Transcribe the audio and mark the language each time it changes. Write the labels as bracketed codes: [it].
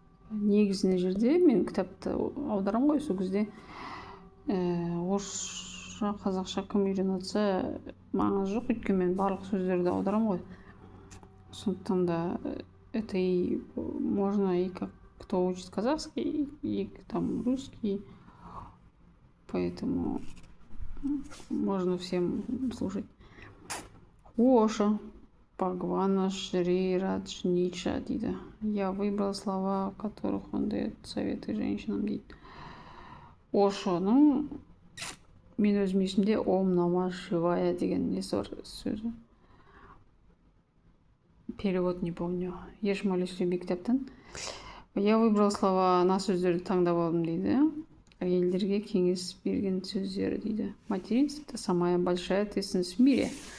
[kk] Негізінде жерде мен кітапты аударамын ғой, сол кезде орысша қазақша кім үйреніп жатса маңызы жоқ, өйткені мен барлық сөздерді аударамын ғой. Сондықтан да [ru] это и можно и как кто учит казахский, и там русский, поэтому можно всем слушать. [kk] Оша, Пагвана, Шри, Радж, Ниша дейді. [ru] Я выбрал слова, в которых он дает советы женщинам [kk] дейді. Ошоның мен өзім есімде Ом Нама Шивая деген несі бар сөзі. [ru] Перевод не помню. Еш молюсь люби кітаптан. Я выбрал слова, [kk] ана сөздерді таңдап алдым дейді. Әйелдерге кеңес берген сөздері дейді. [ru] Материнство – это самая большая ответственность в мире.